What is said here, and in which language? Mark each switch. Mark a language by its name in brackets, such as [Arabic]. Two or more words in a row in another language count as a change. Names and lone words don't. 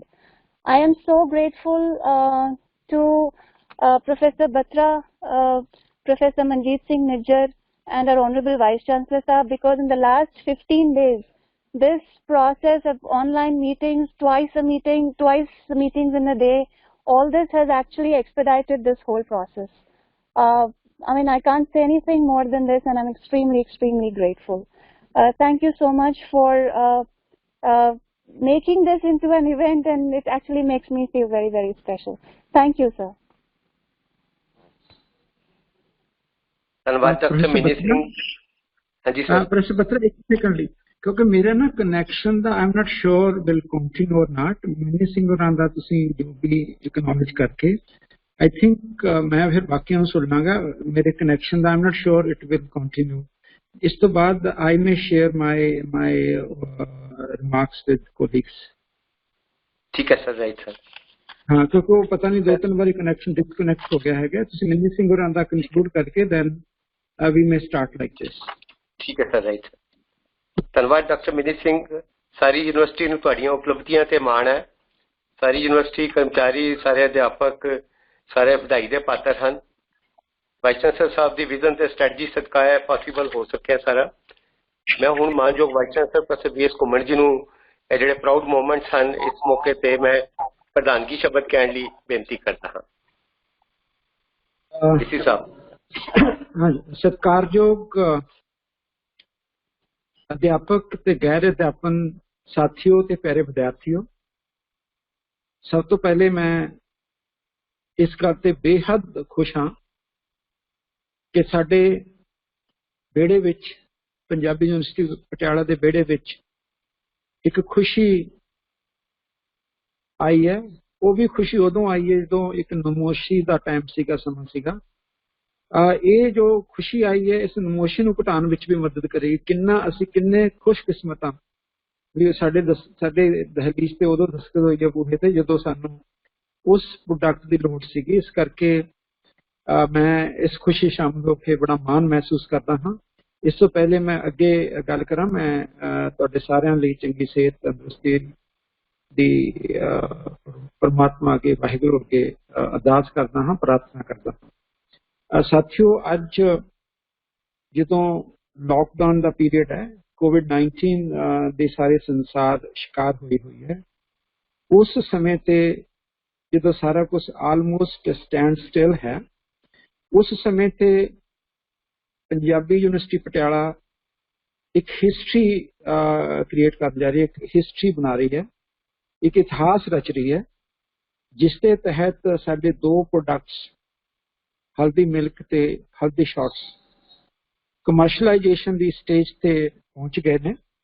[English] I am so grateful to Professor Batra, Professor Manjeet Singh Nijjar, and our Honorable Vice Chancellor Sahab, because in the last 15 days, this process of online meetings, twice meetings in a day, all this has actually expedited this whole process. I mean, I can't say anything more than this, and I'm extremely, extremely grateful. Thank you so much for making this into an event, and it actually makes me feel very, very special. Thank you, sir. [Hindi] धन्यवाद डॉक्टर मिनी सिंह। हाँ जी सर। प्रोफेसर बत्रा एक सेकंड ली, क्योंकि मेरा ना कनैक्शन ਦਾ [English] I'm not sure will continue or not। [Punjabi] ਮਿਨੀ ਸਿੰਘ ਹੋਰਾਂ ਦਾ ਤੁਸੀਂ ਜੋ ਵੀ ਐਕਨੋਲਜ ਕਰਕੇ [English] I think [Punjabi] ਮੈਂ ਫਿਰ ਬਾਕੀਆਂ ਨੂੰ ਸੁਣ ਲਾਂਗਾ। ਮੇਰੇ ਕਨੈਕਸ਼ਨ ਦਾ [English] I'm not sure it will continue। [Punjabi] ਇਸ ਤੋਂ ਬਾਅਦ [English] I may share my remarks with colleagues। [Hindi] ठीक है सर, [English] right sir. [Hindi] हाँ, क्योंकि वो पता नहीं 2-3 बारी [English] connection disconnect [Hindi] हो गया है। [Punjabi] ਤੁਸੀਂ ਮਿਨੀ ਸਿੰਘ ਹੋਰਾਂ ਦਾ ਕੰਕਲੂਡ ਕਰਕੇ [English] then we may start like this। [Hindi] ठीक है सर, राइट। धन्यवाद डॉक्टर मिनी सिंह। [Punjabi] ਸਾਰੀ ਯੂਨੀਵਰਸਿਟੀ ਨੂੰ ਤੁਹਾਡੀਆਂ ਉਪਲਬਧੀਆਂ ਤੇ ਮਾਣ ਹੈ। ਸਾਰੀ ਯੂਨੀਵਰਸਿਟੀ ਕਰਮਚਾਰੀ, ਸਾਰੇ ਅਧਿਆਪਕ, ਸਾਰੇ ਵਧਾਈ ਦੇ ਪਾਤਰ ਹਨ। ਵਾਈਸ ਚਾਂਸਲਰ ਸਾਹਿਬ ਦੀ ਵਿਜ਼ਨ ਤੇ ਸਟ੍ਰੈਟਜੀ ਸਦਕਾ ਹੈ ਪੋਸੀਬਲ ਹੋ ਸਕਿਆ ਸਾਰਾ। ਮੈਂ ਹੁਣ ਮਾਨਯੋਗ ਵਾਈਸ ਚਾਂਸਲਰ ਪ੍ਰੋਫੈਸਰ ਵੀ ਐਸ ਘੁੰਮਣ ਜੀ ਨੂੰ ਇਹ ਜਿਹੜੇ [English] proud moments [Punjabi] ਹਨ ਇਸ ਮੌਕੇ ਤੇ ਮੈਂ ਪ੍ਰਧਾਨਗੀ ਸ਼ਬਦ ਕਹਿਣ ਲਈ ਬੇਨਤੀ ਕਰਦਾ ਹਾਂ। ਡੀਸੀ ਸਾਹਿਬ। ਹਾਂ, ਸਤਿਕਾਰਯੋਗ ਅਧਿਆਪਕ ਤੇ ਗੈਰ ਅਧਿਆਪਨ ਸਾਥੀਓ ਤੇ ਪਿਆਰੇ ਵਿਦਿਆਰਥੀਓ, ਸਭ ਤੋਂ ਪਹਿਲੇ ਮੈਂ ਇਸ ਗੱਲ ਤੇ ਬੇਹੱਦ ਖੁਸ਼ ਹਾਂ ਕਿ ਸਾਡੇ ਬੇੜੇ ਵਿੱਚ ਪੰਜਾਬੀ ਯੂਨੀਵਰਸਿਟੀ ਪਟਿਆਲਾ ਦੇ ਬੇੜੇ ਵਿੱਚ ਇੱਕ ਖੁਸ਼ੀ ਆਈ ਹੈ। ਉਹ ਵੀ ਖੁਸ਼ੀ ਉਦੋਂ ਆਈ ਹੈ ਜੋ ਇੱਕ ਨਮੋਸ਼ੀ ਕਾ ਟਾਈਮ ਸੀਗਾ, ਸਮਾਂ ਸੀਗਾ। [Hindi] ये जो खुशी आई है इस नमोशी [Punjabi] ਨੂੰ ਘਟਾਉਣ ਵਿੱਚ ਵੀ ਮਦਦ ਕਰੇਗੀ। ਕਿੰਨਾ ਅਸੀਂ ਕਿੰਨੇ ਖੁਸ਼ਕਿਸਮਤ ਹਾਂ ਵੀ ਸਾਡੇ ਦਹਲੀਜ਼ ਤੇ ਉਦੋਂ ਦਸਤਕ ਹੋਈ ਹੈ ਬੂਹੇ ਤੇ ਜਦੋਂ ਸਾਨੂੰ ਉਸ ਪ੍ਰੋਡਕਟ ਦੀ ਲੋੜ ਸੀਗੀ। ਇਸ ਕਰਕੇ ਮੈਂ ਇਸ ਖੁਸ਼ੀ ਸ਼ਾਮਲ ਹੋ ਕੇ ਬੜਾ ਮਾਣ ਮਹਿਸੂਸ ਕਰਦਾ ਹਾਂ। ਇਸ ਤੋਂ ਪਹਿਲੇ ਮੈਂ ਅੱਗੇ ਗੱਲ ਕਰਾਂ, ਮੈਂ ਤੁਹਾਡੇ ਸਾਰਿਆਂ ਲਈ ਚੰਗੀ ਸਿਹਤ ਤੰਦਰੁਸਤੀ ਦੀ ਪਰਮਾਤਮਾ ਅੱਗੇ ਵਾਹਿਗੁਰੂ ਅੱਗੇ ਅਰਦਾਸ ਕਰਦਾ ਹਾਂ, ਪ੍ਰਾਰਥਨਾ ਕਰਦਾ ਹਾਂ। [Hindi] साथियों, अज जो लॉकडाउन का पीरियड है, कोविड-19 के सारे संसार शिकार हुई है, उस समय ते जो सारा कुछ [English] almost stand still [Hindi] है, उस समय ते पंजाबी यूनिवर्सिटी पटियाला एक [English] history create [Hindi] कर जा रही है, एक हिस्ट्री बना रही है, एक इतिहास रच रही है, जिसके तहत साडे 2 प्रोडक्ट्स हल्दी मिल्क ते हल्दी शॉट्स कमर्शलाइजेशन की स्टेज ते पहुंच गए ने।